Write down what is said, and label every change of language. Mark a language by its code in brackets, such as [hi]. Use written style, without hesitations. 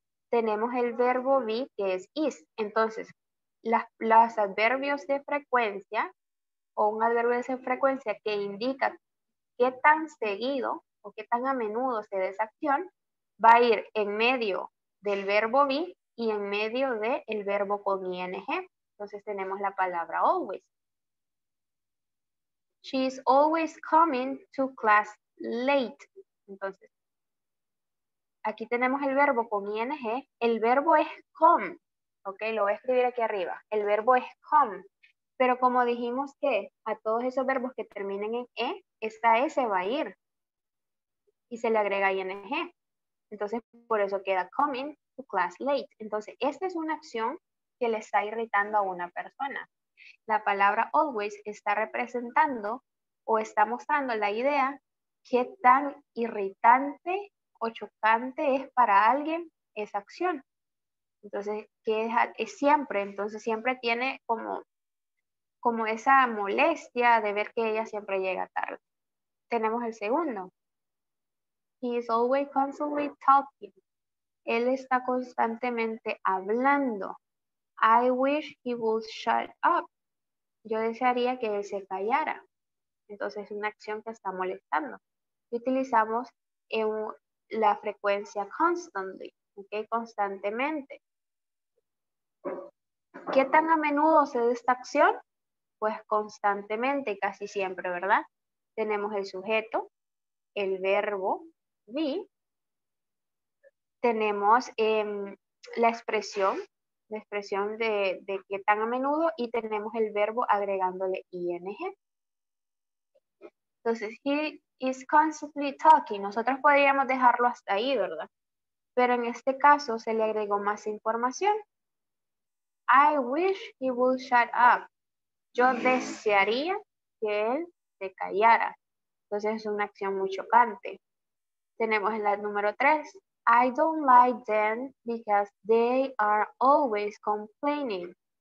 [es] Tenemos el verbo be, que es is. Entonces, los adverbios de frecuencia o un adverbio de frecuencia que indica qué tan seguido o qué tan a menudo se da esa acción, va a ir en medio del verbo be y en medio del verbo con ing. Entonces tenemos la palabra always. [en] She is always coming to class late. [es] Entonces, aquí tenemos el verbo con ing. El verbo es come. Ok, lo voy a escribir aquí arriba. El verbo es come. Pero como dijimos que a todos esos verbos que terminen en esta S va a ir. Y se le agrega ing. Entonces, por eso queda [en] coming to class late. [es] Entonces, esta es una acción que le está irritando a una persona. La palabra always está representando o está mostrando la idea qué tan irritante o chocante es para alguien esa acción. Entonces, que es siempre, entonces siempre tiene como esa molestia de ver que ella siempre llega tarde. Tenemos el segundo. [en] He is always constantly talking. [es] Él está constantemente hablando. [en] I wish he would shut up. [es] Yo desearía que él se callara. Entonces es una acción que está molestando. y utilizamos la frecuencia constantly, ¿ok? Constantemente. ¿Qué tan a menudo se da esta acción? Pues constantemente, casi siempre, ¿verdad? Tenemos el sujeto, el verbo be, tenemos la expresión de qué tan a menudo y tenemos el verbo agregándole ing. [en] Entonces, he is constantly talking. [es] Nosotros podríamos dejarlo hasta ahí, ¿verdad? Pero en este caso se le agregó más información. [en] I wish he would shut up. [es] Yo desearía que él se callara. Entonces es una acción muy chocante. Tenemos la número 3. [en] I don't like them because they are always complaining.